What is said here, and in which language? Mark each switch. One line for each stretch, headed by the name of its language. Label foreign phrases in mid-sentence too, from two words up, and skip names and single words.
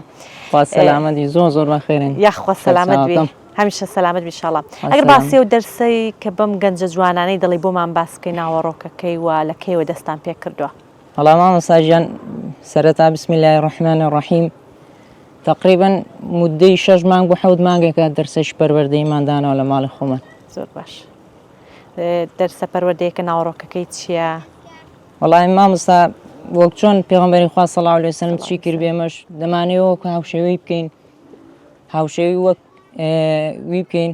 Central Kurdish: خوا سەلامەتی زۆر بەخێرن. یاخوا سەلامەت بێ، هەمیشە سەلامەت بێ ئینشاڵڵا. ئەگەر باسی و دەرسەی کە بەم گەنجە جوانانەی دەڵی بۆمان باس بکەی ناوەڕۆکەکەی و لە کەیوە دەستان پێ کردووە. وەڵام مامۆستا گیان سەرەتا
Arabic: بسم الله الرحمن الرحیم
Central Kurdish: تقریبا مدەی 6 مانگ بۆ 7 مانگێکە دەرسەش پەروەردەیمان دانەوە لە ماڵی خۆمان. زۆر باش. دەرسە پەروەردەیەکە ناوەڕۆکەکەی چییە؟ وەڵامی مامۆستا وەک چۆن پێغەمبەری خوا
Arabic: صلی الله علیه وسلم
Central Kurdish: چی کرد بێمەش دەمانەوە کە هاوشێوەی بکەین، هاوشێوی وەک وی بکەین.